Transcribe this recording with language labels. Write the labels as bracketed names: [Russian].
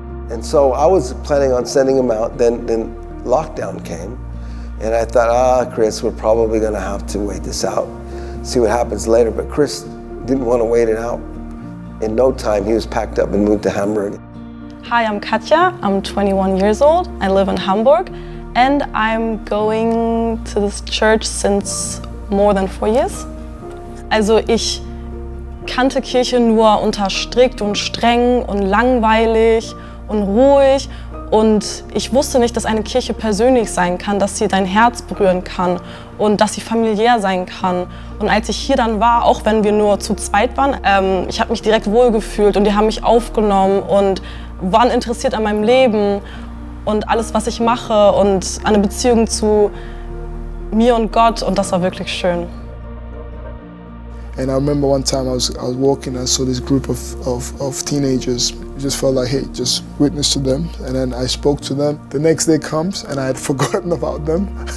[English] And so I was planning on sending him out, then lockdown came, and I thought, Chris, we're probably gonna have to wait this out, see what happens later. But Chris didn't want to wait it out. In no time, he was packed up and moved to Hamburg. Hi, I'm Katja. I'm 21 years old. I live in Hamburg, and I'm going to this church since more than 4 years. [German] Also ich kannte Kirche nur unter strikt und streng und langweilig und ruhig. Und ich wusste nicht, dass eine Kirche persönlich sein kann, dass sie dein Herz berühren kann und dass sie familiär sein kann. Und als ich hier dann war, auch wenn wir nur zu zweit waren, ich habe mich direkt wohlgefühlt und die haben mich aufgenommen und waren interessiert an meinem Leben und alles, was ich mache und eine Beziehung zu mir und Gott, und das war wirklich schön. [English] And I remember one time I was walking and I saw this group of teenagers. I just felt like, hey, just witness to them. And then I spoke to them. The next day comes and I had forgotten about them.